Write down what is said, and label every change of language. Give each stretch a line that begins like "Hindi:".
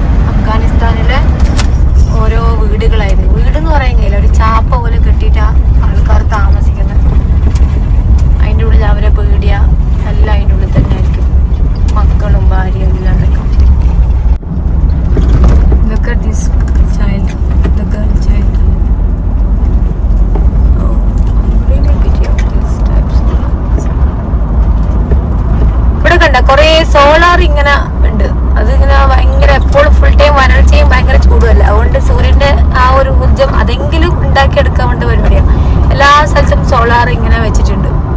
Malayalam: അഫ്ഗാനിസ്ഥാനിലെ ഓരോ വീടുകളായിരുന്നു. വീടെന്ന് പറയാൻ കഴിയില്ല, ഒരു ചാപ്പ പോലെ കെട്ടിയിട്ടാ ആൾക്കാർ താമസിക്കുന്നത്. അതിൻ്റെ ഉള്ളിൽ അവരെ പേടിയ എല്ലാം അതിൻ്റെ ഉള്ളിൽ തന്നെ ആയിരിക്കും. മക്കളും ഭാര്യയും എല്ലാം എടുക്കും.
English: Look at this child, the girl child. Oh, I'm really pity of these types of lights.
Malayalam: ഇവിടെ കണ്ട കുറേ സോളാർ ഇങ്ങനെ ഉണ്ട്. അതിങ്ങനെ ഭയങ്കര എപ്പോഴും ഫുൾ ടൈം വരൾച്ചയും ഭയങ്കര ചൂടുമല്ല. അതുകൊണ്ട് സൂര്യന്റെ ആ ഒരു ഊർജ്ജം അതെങ്കിലും ഉണ്ടാക്കിയെടുക്കാൻ വേണ്ട പരിപാടിയാണ്. എല്ലാ സ്ഥലത്തും സോളാർ ഇങ്ങനെ വെച്ചിട്ടുണ്ട്.